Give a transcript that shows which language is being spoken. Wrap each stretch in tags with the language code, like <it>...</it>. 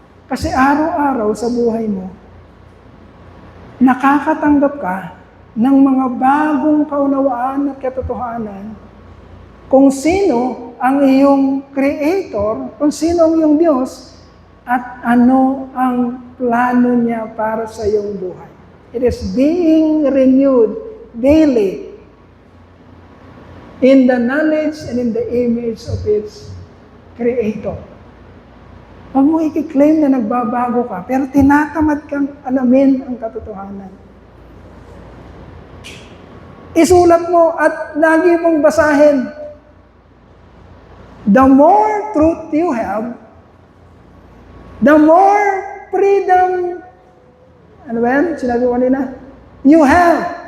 <tl>Kasi araw-araw sa buhay mo, nakakatanggap ka ng mga bagong kaunawaan at katotohanan kung sino ang iyong Creator, kung sino ang iyong Diyos, at ano ang plano niya para sa iyong buhay.</tl> <en>It is being renewed daily in the knowledge and in the image of its Creator.</en> <tl>Huwag mo i-claim na nagbabago ka, pero tinatamad kang alamin ang katotohanan. Isulat mo at lagi mong basahin.</tl> <en>The more truth you have, the more freedom,</en> <tl>ano ba yan? Sinabi ko kanina?</tl> <en>You have.</en>